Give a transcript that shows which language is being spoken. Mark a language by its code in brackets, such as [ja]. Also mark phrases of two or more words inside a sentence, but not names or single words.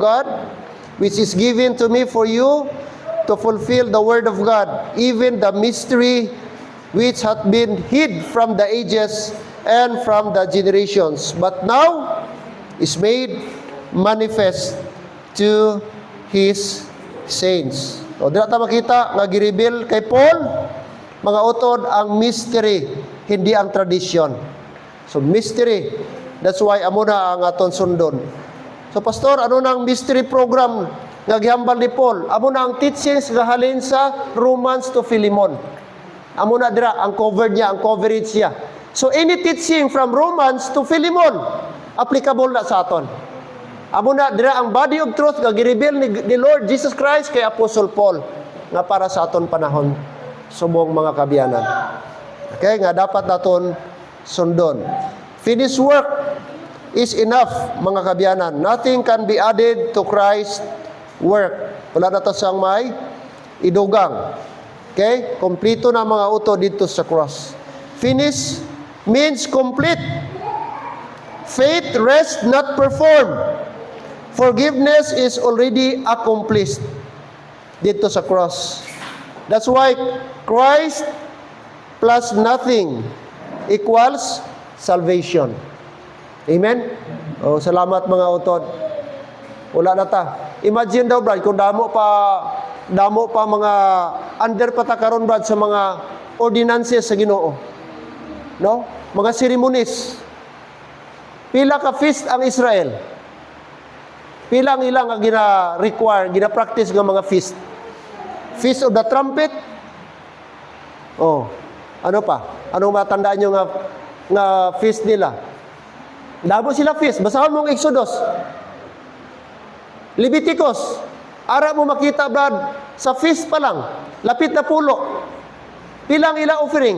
[en] God, which is given to me for you to fulfill the word of God, even the mystery which hath been hid from the ages and from the generations, but now is made manifest to His saints. [hil] O, dito tayo makita nga gireveal kay Paul, mga utod, ang mystery, hindi ang tradition. So, mystery. [en] That's why [hil] amo na ang aton sundon. So, Pastor, ano na ang mystery program nga gihambal ni Paul? Amo na ang teachings nga halin sa Romans to Philemon. Amo na dira ang cover niya, ang coverage niya. [en] So, any teaching from Romans to Philemon, applicable [hil] na sa aton. Amo na dira ang [en] body of truth [hil] nga gireveal ni Lord Jesus Christ kay Apostle Paul nga para sa aton panahon subong mga kabiyanan. Okay, nga dapat naton sundon. [en] Finished work is enough, [hil] mga kabiyanan. [en] Nothing can be added to Christ's work. [hil] Wala na to siyang may idugang. Okay? Kompleto na mga uto dito sa cross. [en] Finish means complete. Faith rest not performed. Forgiveness is already accomplished [hil] dito sa cross. [en] That's why Christ plus nothing equals salvation. [hil] Amen? Oh, salamat mga utod. Wala na ta. Imagine daw, Brad, kung damo pa mga under pa ta karon, Brad, sa mga ordinances sa Ginoo. No? Mga ceremonies. Pila ka feast ang Israel? Pila ang ilang ang gina-require, gina-practice ng mga feast? [en] Feast of the trumpet? [hil] Oh, ano pa? Anong matandaan nyo nga feast nila? Damo sila feast. Basahan mong Exodus. Leviticus. Ara mo makita, Brad, sa feast pa lang. Lapit na pulo. Pilang ila offering?